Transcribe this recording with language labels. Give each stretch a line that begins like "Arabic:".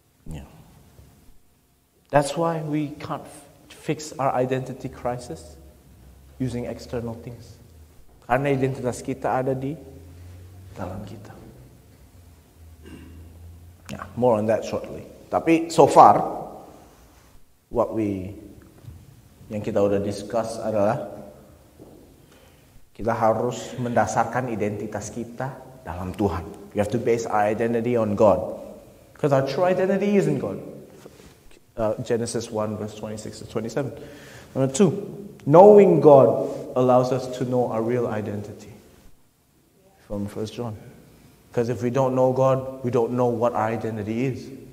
English: Yeah. That's why we can't fix our identity crisis using external things.
Indonesian: Karena identitas kita ada di dalam kita.
English: Yeah, more on that shortly.
Indonesian: Tapi
English: so far,
Indonesian: yang kita udah discuss adalah kita harus mendasarkan identitas kita dalam Tuhan.
English: We have to base our identity on God. Because our true identity is in God. Genesis 1 verse 26 to 27. Number 2, knowing God allows us to know our real identity. From 1 John. Because if we don't know God, we don't know what our identity is.